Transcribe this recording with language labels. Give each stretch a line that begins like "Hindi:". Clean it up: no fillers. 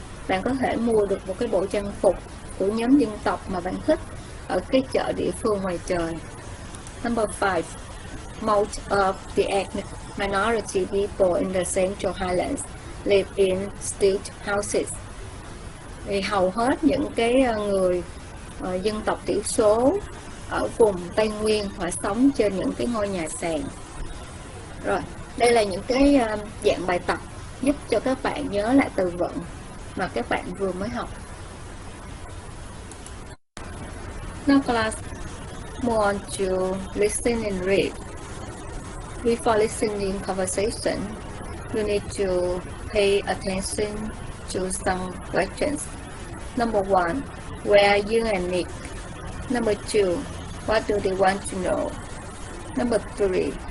Vietnamese: Bạn có thể mua được một cái bộ trang phục của nhóm dân tộc mà bạn thích ở cái chợ địa phương ngoài trời.
English: Number 5. Most of the ethnic minority people in the Central Highlands live in stilt houses.
Vietnamese: Thì hầu hết những cái người dân tộc thiểu số ở vùng Tây Nguyên họ sống trên những cái ngôi nhà sàn. Rồi, đây là những cái dạng bài tập giúp cho các bạn nhớ lại từ vựng mà các bạn vừa mới học.
English: Now class, move on to listen and read. Before listening conversation, you need to pay attention to some questions. Number 1. Where are you and Nick? Number 2. What do they want to know? Number 3.